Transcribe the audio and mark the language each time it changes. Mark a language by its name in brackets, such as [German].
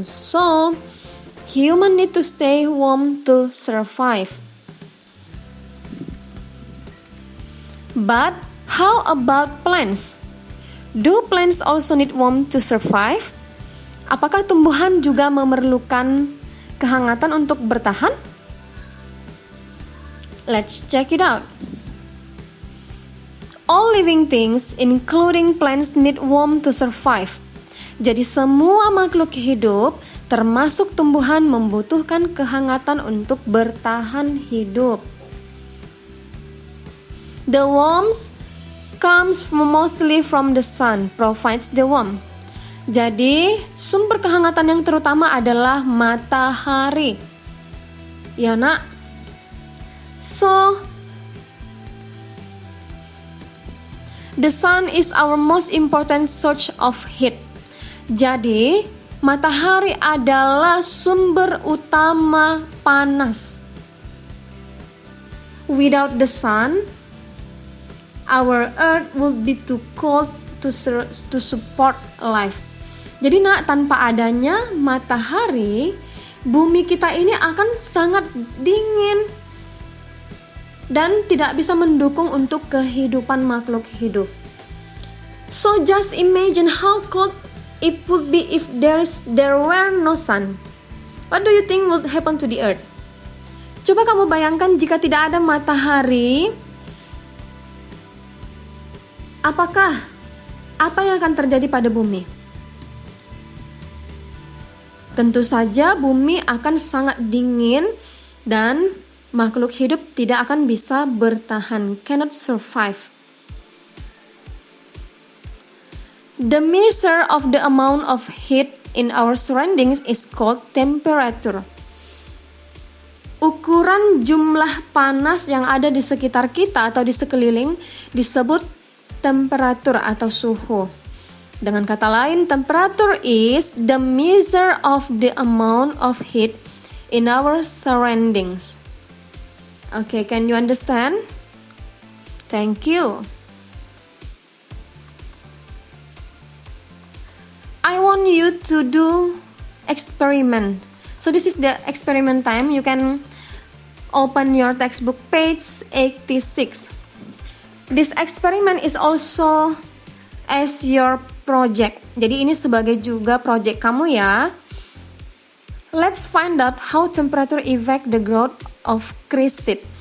[English] So, human need to stay warm to survive. But how about plants? Do plants also need warmth to survive? [Indonesian] Apakah tumbuhan juga memerlukan kehangatan untuk bertahan? [English] Let's check it out. All living things, including plants, need warmth to survive. [Indonesian] Jadi semua makhluk hidup, termasuk tumbuhan, membutuhkan kehangatan untuk bertahan hidup. [English] The warmth comes mostly from the sun, provides the warmth. [Indonesian] Jadi, sumber kehangatan yang terutama adalah matahari. Ya, Nak? [English] So, the sun is our most important source of heat. [Indonesian] Jadi, matahari adalah sumber utama panas. [English] Without the sun, our earth will be too cold to support life. [Indonesian] Jadi, Nak, tanpa adanya matahari, bumi kita ini akan sangat dingin dan tidak bisa mendukung untuk kehidupan makhluk hidup. [English] So just imagine how cold it would be if there were no sun. What do you think would happen to the earth? [Indonesian] Coba kamu bayangkan jika tidak ada matahari, apa yang akan terjadi pada bumi? Tentu saja bumi akan sangat dingin dan makhluk hidup tidak akan bisa bertahan, [English] cannot survive. The measure of the amount of heat in our surroundings is called temperature. [Indonesian] Ukuran jumlah panas yang ada di sekitar kita atau di sekeliling disebut temperatur atau suhu. Dengan kata lain, [English] temperature is the measure of the amount of heat in our surroundings. Okay, can you understand? Thank you. I want you to do experiment. So this is the experiment time. You can open your textbook page 86. This experiment is also as your project. [Indonesian] Jadi ini sebagai juga project kamu ya. [English] Let's find out how temperature affect the growth of chrysid.